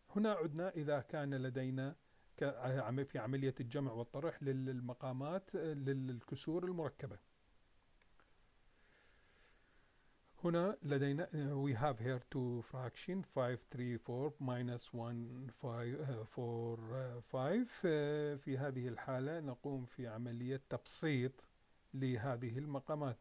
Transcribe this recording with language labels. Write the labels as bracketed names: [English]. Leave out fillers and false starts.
[Arabic] هنا عدنا إذا كان لدينا في عملية الجمع والطرح للمقامات للكسور المركبة. هنا لدينا [English] we have here two fraction 5 3 4 minus 1 5 4 5. [Arabic] في هذه الحالة نقوم في عملية تبسيط لهذه المقامات.